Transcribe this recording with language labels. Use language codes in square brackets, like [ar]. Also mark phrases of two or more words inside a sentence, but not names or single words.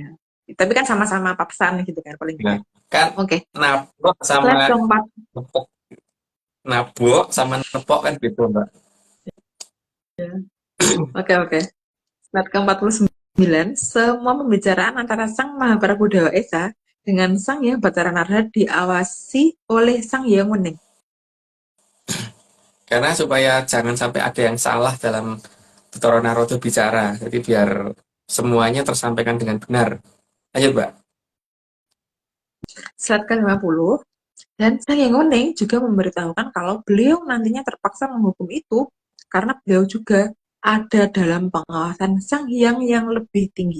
[id] Tapi kan sama-sama papasan gitu kan paling Ya. tidak. Kan Oke. nabrak Slide sama keempat. nabok sama nepok kan beda, Mbak. Oke. Slide ke-49. Semua pembicaraan antara Sang Mahaprabhu Dewa Esa dengan Sang Hyang Batara Narada diawasi oleh Sang Hyang Wening. Karena supaya jangan sampai ada yang salah dalam Betara Narada bicara. Jadi biar semuanya tersampaikan dengan benar. Ayo, Mbak. Slide ke-50. Dan Sang Hyang Wening juga memberitahukan kalau beliau nantinya terpaksa menghukum itu karena beliau juga ada dalam pengawasan Sang Hyang yang lebih tinggi.